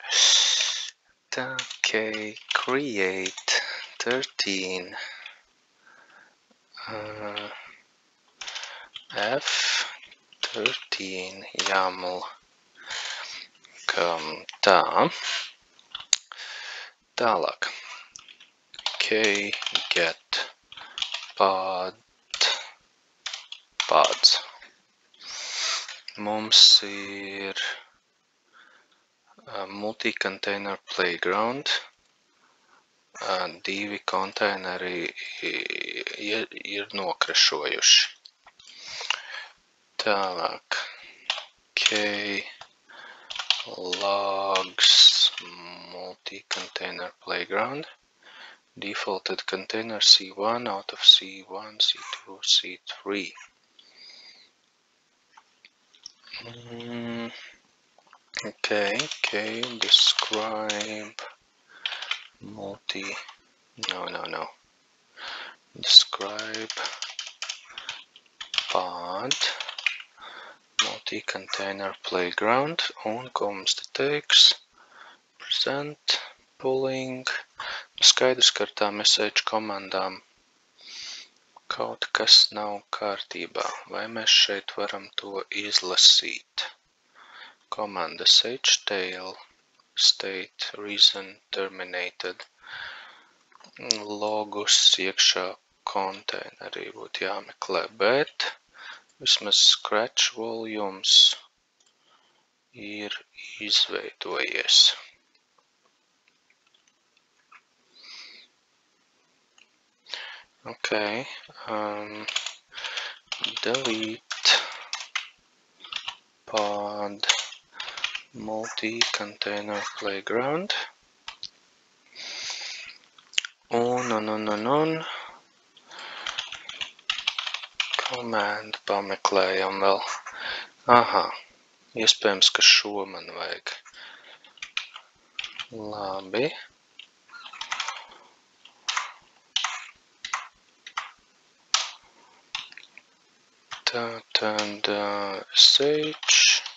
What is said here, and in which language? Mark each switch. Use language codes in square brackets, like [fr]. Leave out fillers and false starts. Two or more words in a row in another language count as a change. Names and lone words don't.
[en] Tā, ok, create 13. F13 YAML. [lv] Tā. Tālāk. [en] Get paths. [lv] Mums ir [en] multi-container playground. [lv] 2 konteineri ir nokrašojuši. Tālāk. [en] Logs multi-container playground. defaulted container C1 out of C1, C2, C3. Okay, describe describe pod multi-container playground [lv] un ko mums te teiks [en] present pulling. [lv] Skaidrs, ka ar tām sh komandām kaut kas nav kārtībā. Vai mēs šeit varam to izlasīt? Komanda htail [en] state reason terminated [lv] logus iekšā konteinerī būtu jāmeklē, bet vismaz [en] scratch volumes [lv] ir izveidojies. [en] Okay, delete pod multi-container playground [lv] un komandu pameklējam vēl. Aha, iespējams, ka šo man vajag. Labi. Tātad sh.